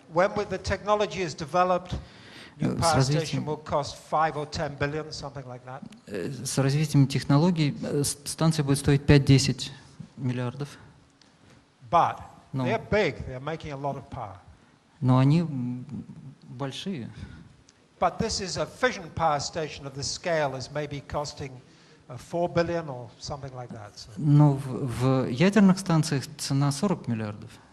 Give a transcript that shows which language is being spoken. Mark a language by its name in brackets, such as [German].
[English] When the technology is developed, new power station will cost 5 or 10 billion, something like that. [Russian] С развитием технологий станция будет стоить 5-10 миллиардов. [English] But they're big. They're making a lot of power. [Russian] Но они большие. [English] But this is a fission power station of the scale is maybe costing 4 billion or something like that. [Russian] Но в ядерных станциях цена 40 миллиардов.